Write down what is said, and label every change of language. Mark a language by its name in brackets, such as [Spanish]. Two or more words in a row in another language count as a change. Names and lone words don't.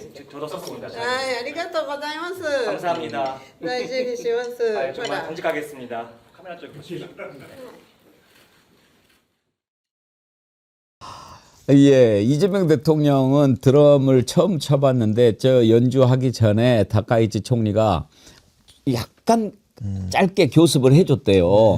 [Korean] 저도 썼습니다. [Japanese] はい、ありがとうございます。 [Korean] 감사합니다. [Japanese] 大事にします。 [Korean] 아, 정말 정직하겠습니다. 카메라 쪽 보시죠. 예, 이재명 대통령은 드럼을 처음 쳐봤는데 저 연주하기 전에 다카이치 총리가 약간 짧게 교습을 해줬대요.